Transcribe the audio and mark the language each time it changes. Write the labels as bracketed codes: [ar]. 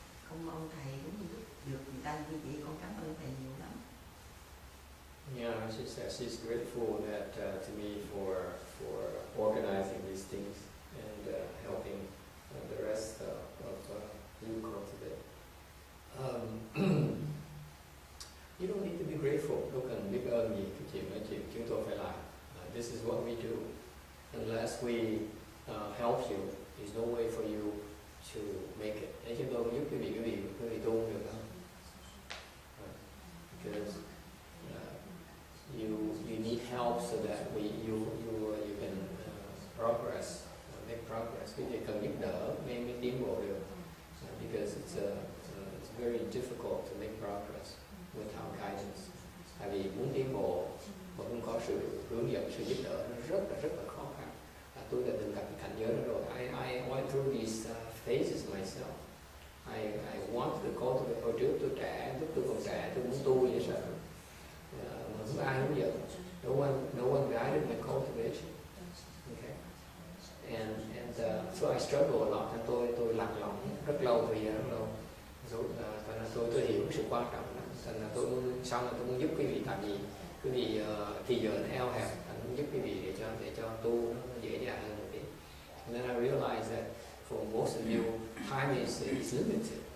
[vi] con mong thầy cũng giúp được người ta như vậy, con cảm ơn thầy nhiều lắm. [en] Yeah, she said she's grateful that to me for organizing these things and helping the rest of you cultivate. You don't need to be grateful. [vi] Đâu cần biết ơn gì cái chuyện chúng tôi phải làm. [en] This is what we do. Unless we help you, there's no way for you to make it. [vi] Nếu chúng tôi không giúp quý vị tu không được đâu. [en] Because you need help so that you can progress, make progress. [vi] Quý vị cần giúp đỡ mới tiến bộ được. [en] Because it's very difficult to make progress without guidance. [vi] Tại vì muốn tiến bộ mà không có sự hướng dẫn, sự giúp đỡ nó rất là khó khăn. Tôi đã từng gặp cái cảnh giới đó rồi. [en] I went through these phases myself. I wanted to cultivate. [vi] Hồi trước tôi trẻ, lúc tôi còn trẻ tôi muốn tu vậy sao? Mà không ai hướng dẫn. [en] No one guided my cultivation. Okay. And so I struggle a lot. [vi] Tôi lạc lõng rất lâu, thời gian rất lâu. Thành ra tôi hiểu sự quan trọng lắm. Thành ra tôi muốn giúp quý vị, tại vì quý vị thì giờ nó eo hẹp, anh muốn giúp quý vị để cho tu nó dễ dàng hơn một tí. [en] And then I realized that for most of you, time is limited.